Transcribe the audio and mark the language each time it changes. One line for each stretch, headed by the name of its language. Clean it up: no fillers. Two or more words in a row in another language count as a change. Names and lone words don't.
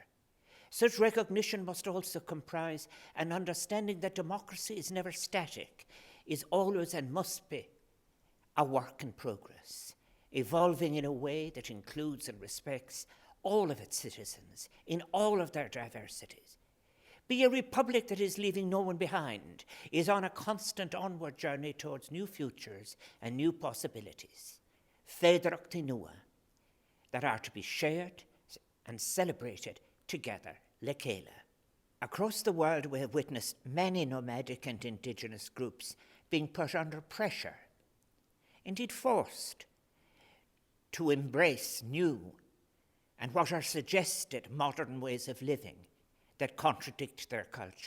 English: Such recognition must also comprise an understanding that democracy is never static, is always and must be a work in progress, evolving in a way that includes and respects all of its citizens in all of their diversities. Be a republic that is leaving no one behind, is on a constant onward journey towards new futures and new possibilities.
Irish: Féidearthachtaí nua,
English: that are to be shared and celebrated together,
Irish: le chéile.
English: Across the world, we have witnessed many nomadic and indigenous groups being put under pressure, indeed forced, to embrace new and what are suggested modern ways of living that contradict their culture.